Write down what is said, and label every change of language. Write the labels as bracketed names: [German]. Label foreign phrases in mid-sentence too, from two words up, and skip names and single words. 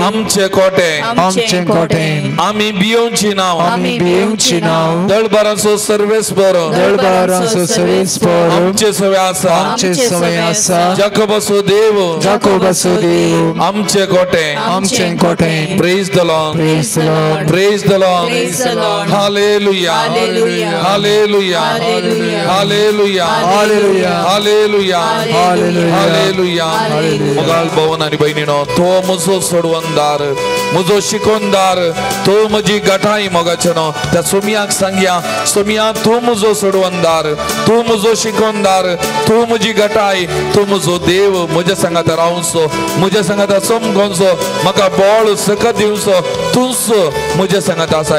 [Konkani] आमचे कोटे, आमचे कोटे. आमी भियोवची ना, आमी भियोवची ना. दळबाराचो सर्वेस्वर, दळबाराचो सर्वेस्वर आमचे सवे आसा, आमचे सवे आसा. जाकोबाचो देव, जाकोबाचो देव आमचे कोटे, आमचे कोटे. [English] Praise the Lord, Praise the Lord, Praise the Lord, Praise the Lord. हालेलुया, Hallelujah. हालेलुया, Hallelujah. हालेलुया, हालेलुया, हालेलुया, हालेलुया, हालेलुया. Hallelujah. [Konkani] मोगाल भवन आनी भयणीनो, तो म्हजो सोडवणदार, म्हजो शिकोवणदार, तो म्हजी गठाई. मोगाचे न्हू, त्या सोमियाक सांगया, सोमिया तूं म्हजो सोडवणदार, तूं म्हजो शिकोवणदार, तूं म्हजी गठाई, तूं म्हजो देव. म्हज्या सांगाता रावचो, म्हज्या सांगाता समकोवचो, म्हाका बळ सकत दिवचो, तूंच म्हज्या सांगाता आसाय.